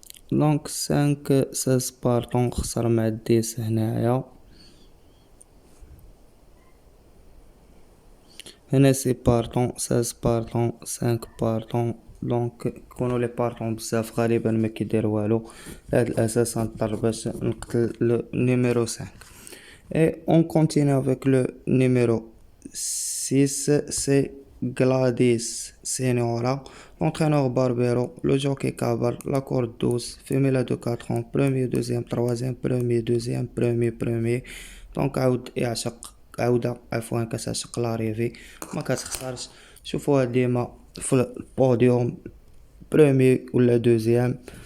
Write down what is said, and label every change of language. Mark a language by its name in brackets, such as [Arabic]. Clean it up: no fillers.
[Arabic] 5 16 بارطون خسر مع الديس هنايا. هنا سي بارطون 16 بارطون 5 بارطون. كونو لي بارطون بزاف غالبا ما كيدير والو، لهاد الاساس غنضطر باش نقتل لو نيميرو 5. [French] Et on continue avec le numéro 6, c'est Gladys Senora, l'entraîneur Barbero, le jockey Cabar, la corde 12, femelle de 4 ans, premier, deuxième, troisième, premier, deuxième, premier. [Arabic] عاود يعشق عودة عفوا كتعشق لاريفي ما كتخسرش. شوفوها ديما في البوديوم برومي ولا دوزيام.